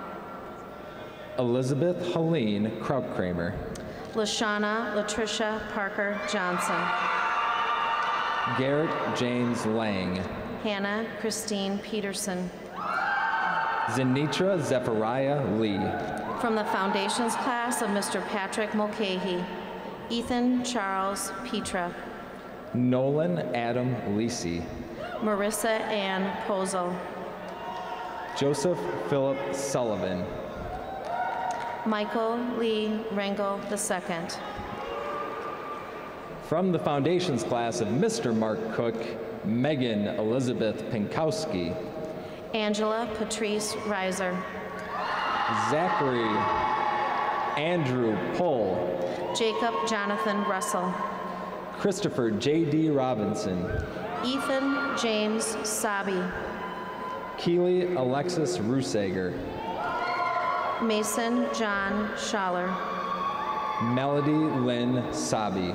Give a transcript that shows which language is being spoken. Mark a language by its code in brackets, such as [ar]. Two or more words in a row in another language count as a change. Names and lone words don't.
[en] Elizabeth Helene Krautkramer, Lashana Latricia Parker Johnson, Garrett James Lang, Hannah Christine Peterson. Zenitra Zechariah Lee, From the foundations class of Mr. Patrick Mulcahy, Ethan Charles Petra, Nolan Adam Lisi, Marissa Ann Posel, Joseph Philip Sullivan, Michael Lee Rangel II. from the foundations class of Mr. Mark Cook, Megan Elizabeth Pinkowski, Angela Patrice Reiser, Zachary Andrew Pohl, Jacob Jonathan Russell, Christopher J.D. Robinson, Ethan James Sabi, Keely Alexis Rusager, Mason John Schaller, Melody Lynn Sabi,